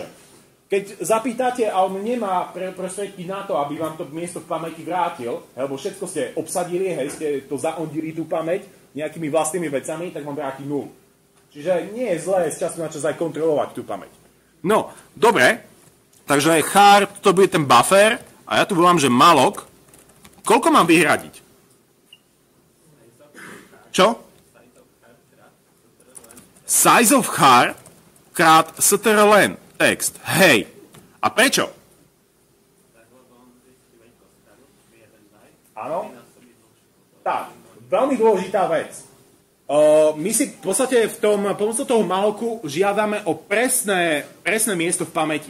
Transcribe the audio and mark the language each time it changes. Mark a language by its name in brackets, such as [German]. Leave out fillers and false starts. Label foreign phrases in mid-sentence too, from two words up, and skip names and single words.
[Slovak] Keď zapýtate a on nemá prostriedky na to, aby vám to miesto v pamäti vrátil, lebo všetko ste obsadili, hej, ste to zaondili tú pamäť nejakými vlastnými vecami, tak vám vráti 0. Čiže nie je zlé z času na čas aj kontrolovať tú pamäť. No, dobre, takže char, to bude ten buffer, a ja tu volám, že malok. Koľko mám vyhradiť? Čo? [English] Size of char [Slovak] krát strlen text. Hej. A prečo? Áno. Tak, veľmi dôležitá vec. My si v podstate pomocou toho mallocu žiadame o presné miesto v pamäti.